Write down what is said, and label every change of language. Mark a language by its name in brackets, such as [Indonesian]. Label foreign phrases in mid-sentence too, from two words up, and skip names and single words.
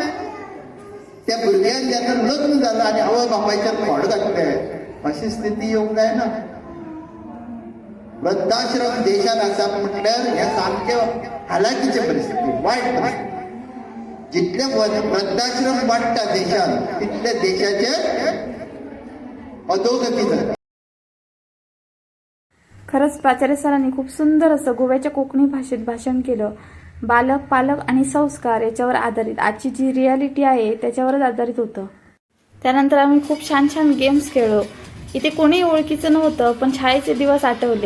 [Konkani] त्या भुरग्यान जेन्ना लग्न जालें आनी आवय बापायच्यान खोड घातले अशी स्थिती येवंक जायना। वृद्धाश्रम देशात आसा म्हटल्यार हे सामके हालाकीचे परिस्थिती, वायट परिस्थिती। जितले वृद्धाश्रम वाडटा देशात तितले देशाचे अधोगती जाता। [Marathi] खरंच प्राचार्य सरांनी खूप सुंदर असं गोव्याच्या कोकणी भाषेत भाषण केलं। बालक, पालक आणि संस्कार याच्यावर आधारित आजची जी रियालिटी आहे त्याच्यावरच आधारित होतं। त्यानंतर आम्ही खूप छान छान गेम्स खेळलो। इथे कोणी ओळखीचं नव्हतं, पण शाळेचे दिवस आठवले।